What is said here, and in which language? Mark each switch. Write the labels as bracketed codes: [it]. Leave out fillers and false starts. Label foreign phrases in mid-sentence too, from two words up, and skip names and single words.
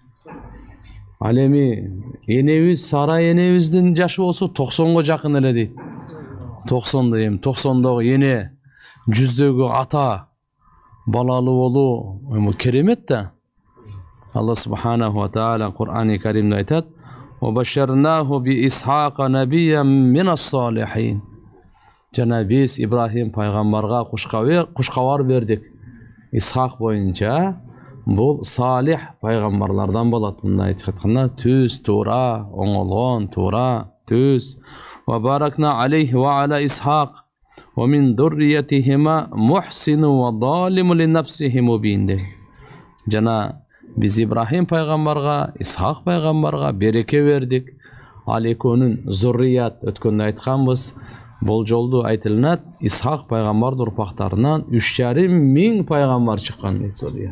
[ky] Ал эми энебиз Сара энебиздин жашы болсо 90го жакын эле дейт. 90 эми 90догу эне, 100дөгү ата балалуу болуу эми керемет да. [ar] الله سبحانه وتعالى [ky] Кур'ани Каримде айтат: [ar] "وبشرناه بإسحاق نبيا من الصالحين." [ky] Жана биз Ибрахим пайгамбарга кушкабар бердик. Исхак боюнча бул салих пайгамбарлардан болот. Мындай айтканда түз, туура, оңолгон, туура, түз. [ar] وباركنا عليه وعلى إسحاق ومن ذريتهما محسن وظالم لنفسه مبين. [ky] Жана биз Ибрахим пайгамбарга, Исхак пайгамбарга береке бердик. Ал экөөнүн зуррият, өткөндө айтканбыз, бул жолду айтылынат Исхак пайгамбардын урпактарынан 3,5 пайгамбар чыккан дейт зуррият.